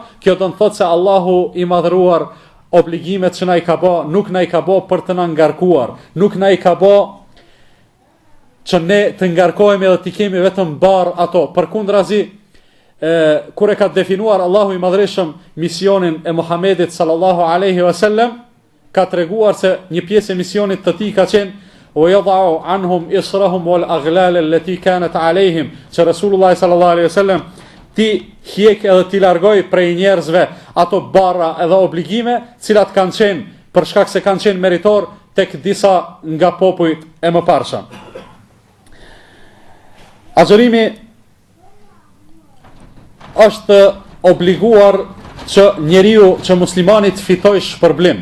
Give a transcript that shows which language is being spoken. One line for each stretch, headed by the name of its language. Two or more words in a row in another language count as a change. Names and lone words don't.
Albanian: Kjo do të thotë se Allahu i madhëruar obligimet që na i ka bë, nuk na i ka bë për të na ngarkuar, nuk na i ka bë që ne të ngarkohemi edhe të kemi vetëm barr ato. Përkundrazi, kur e ka definuar Allahu i Madhreshëm misionin e Muhamedit
Arabic: صلى الله عليه وسلم,
Albanian: ka treguar se një pjesë e misionit të tij ka qenë:
Arabic: "ويضع عنهم إصرهم والأغلال التي كانت عليهم",
Albanian: që Resulullah
Arabic: صلى الله عليه وسلم
Albanian: ti hiq edhe ti largoj prej njerëzve ato barra edhe obligime, cilat kanë qenë për shkak se kanë qenë meritor tek disa nga popujt e mëparshëm. Agjërimi është obliguar që njeriu, që muslimani të fitoj shpërblim.